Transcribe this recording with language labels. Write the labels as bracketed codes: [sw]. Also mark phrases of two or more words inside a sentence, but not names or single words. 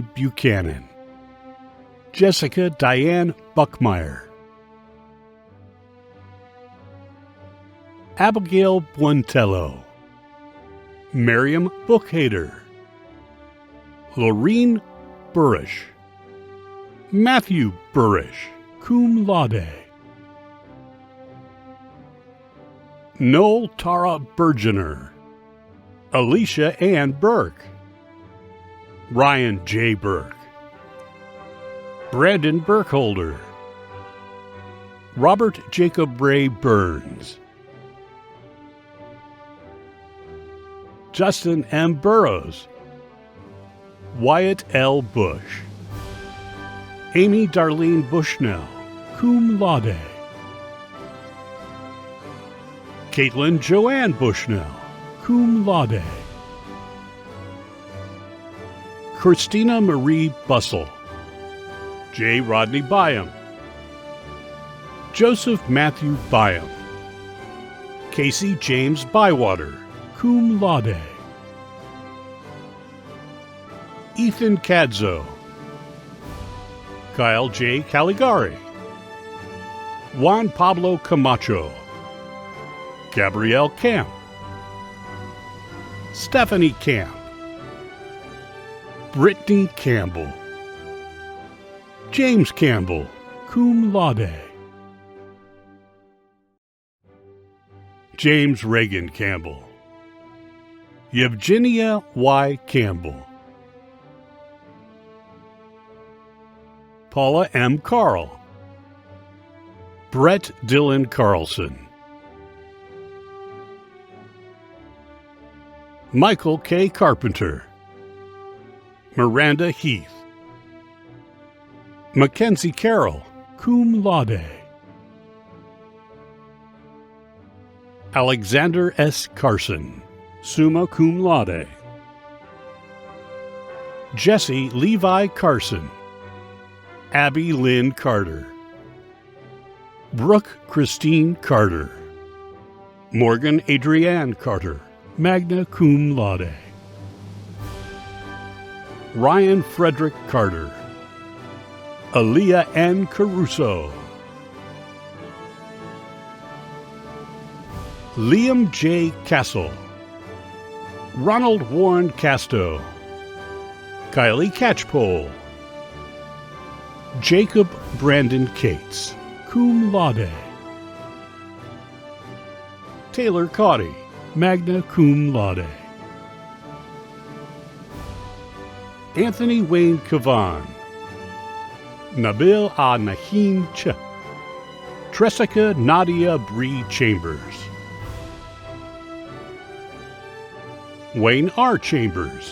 [en] Buchanan, Jessica Diane Buckmeyer, Abigail Buentello, Miriam Bookhader, Lorene Burrish. Matthew Burrish, [la] cum laude. [en] Noel Tara Bergener. Alicia Ann Burke. Ryan J. Burke. Brandon Burkholder. Robert Jacob Ray Burns. Justin M. Burrows. Wyatt L. Bush. Amy Darlene Bushnell, [la] cum laude. [en] Caitlin Joanne Bushnell, [la] cum laude. [en] Christina Marie Bussell. J. Rodney Byam. Joseph Matthew Byam. Casey James Bywater, [la] cum laude. [en] Ethan Cadzo. Kyle J. Caligari. Juan Pablo Camacho. Gabrielle Camp. Stephanie Camp. Brittany Campbell. James Campbell, [la] cum laude. [en] James Reagan Campbell. Yevgenia Y. Campbell. Paula M. Carl. Brett Dylan Carlson. Michael K. Carpenter. Miranda Heath. Mackenzie Carroll, [la] cum laude. [en] Alexander S. [la] Carson, summa cum laude. [en] Jesse Levi Carson. Abby Lynn Carter. Brooke Christine Carter. Morgan Adrienne Carter, [la] magna cum laude. [en] Ryan Frederick Carter. Aaliyah N. Caruso. Liam J. Castle. Ronald Warren Casto. Kylie Catchpole. Jacob Brandon Cates, [la] cum laude. Taylor Caudy, magna cum laude. [en] Anthony Wayne Cavan. Nabil A. Nahin Ch. Tressica Nadia Bree Chambers. Wayne R. Chambers.